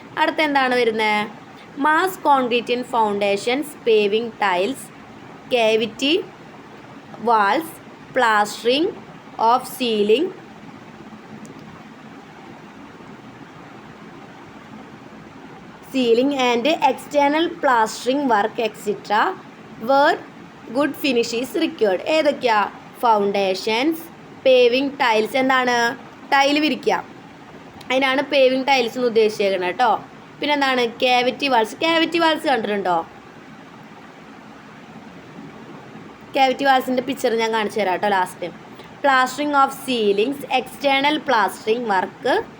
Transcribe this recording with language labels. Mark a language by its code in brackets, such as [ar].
[ml] അടുത്ത എന്താണ് വരുന്നത്? [en] Mass concrete in foundations, paving tiles, cavity walls, plastering of ceiling, and external plastering work etc. where good finish is required. [ml] ഏതൊക്കെയാ? Foundations, paving tiles. എന്താണ്? Tile വിരിക്കുക, അതിനാണ് paving tiles എന്ന് ഉദ്ദേശിച്ചേക്കുന്നത് കേട്ടോ. പിന്നെ എന്താണ്? കേവിറ്റി വാൾസ്. കേവിറ്റി വാൾസ് കണ്ടിട്ടുണ്ടോ? കേവിറ്റി വാൾസിൻ്റെ പിക്ചർ ഞാൻ കാണിച്ചു തരാം കേട്ടോ last. [en] Plastering of ceilings, external plastering work.